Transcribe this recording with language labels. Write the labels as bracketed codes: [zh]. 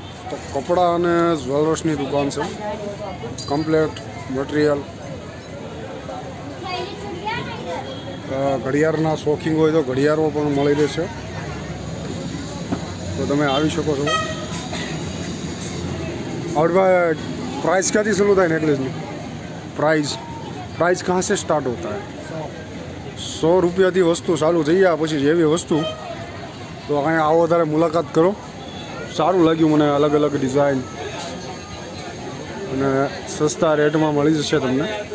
[gu] તો કપડાં અને જ્વેલર્સની દુકાન છે. Complete material. ઘડિયાળના શોખીન હોય તો ઘડિયાળો પણ મળી રહેશે, તો તમે આવી શકો છો. [hi] और भाई प्राइस क्या थी शुरू होता है नेकलेस में? प्राइस कहाँ से स्टार्ट होता है? [gu] 100 રૂપિયાથી વસ્તુ ચાલુ થઈ જાય. પછી જેવી વસ્તુ તો અહીંયા આવો ત્યારે મુલાકાત કરો. સારું લાગ્યું મને. અલગ અલગ ડિઝાઇન અને સસ્તા રેટમાં મળી જશે તમને.